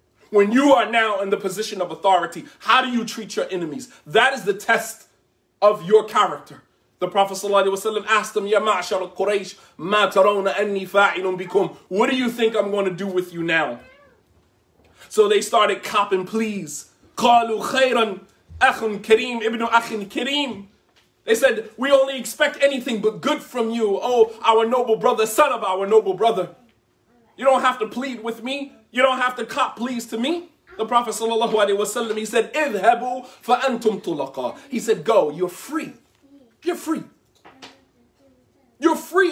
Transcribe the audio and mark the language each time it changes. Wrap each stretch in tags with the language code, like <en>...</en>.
<en>When you are now in the position of authority, how do you treat your enemies? That is the test of your character. The Prophet ﷺ asked them,</en> <ar>Ya ma'shar Quraysh, ma tarawna anni fa'ilun bikum.</ar> <en>What do you think I'm going to do with you now? So they started copping pleas.</en> <ar>قالوا خيرا أخ كريم ابن أخ كريم.</ar> <en>They said, we only expect anything but good from you. Oh, our noble brother, son of our noble brother. You don't have to plead with me. You don't have to cop pleas to me. The Prophet sallallahu alaihi wasallam, he said,</en> <ar>اذهبوا فأنتم طلقاء.</ar> <en>He said, go, you're free. You're free. You're free.</en>